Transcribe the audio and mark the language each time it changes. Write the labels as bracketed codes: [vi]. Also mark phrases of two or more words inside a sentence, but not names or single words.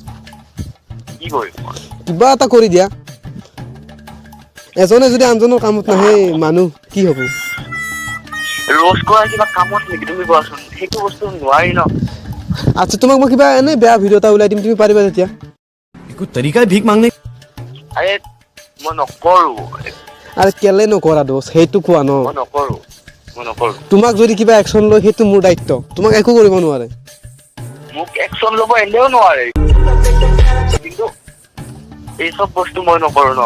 [as] কি কৰিম কিবা এটা কৰি দিয়া এজনে যদি আনজনৰ কামত নাহে মানুহ কি হ'ব ৰ'ষ্ট কৰা কিবা কামত নেকি তুমি কোৱাচোন সেইটো বস্তু নোৱাৰি ন আচ্ছা তোমাক মই কিবা এনে বেয়া ভিডিঅ' এটা ওলাই দিম তুমি পাৰিবা তেতিয়া [hi] कोई तरीका है भीख मांगने [as] আৰে মই নকৰো আৰে কেলে নকৰা দোষ সেইটো কোৱা ন মই নকৰো তোমাক যদি কিবা একশ্যন লয় সেইটো মোৰ দায়িত্ব তোমাক একো কৰিব নোৱাৰে মোক একশ্যন ল'ব এনেও নোৱাৰে কিন্তু এই চব বস্তু মই নকৰো ন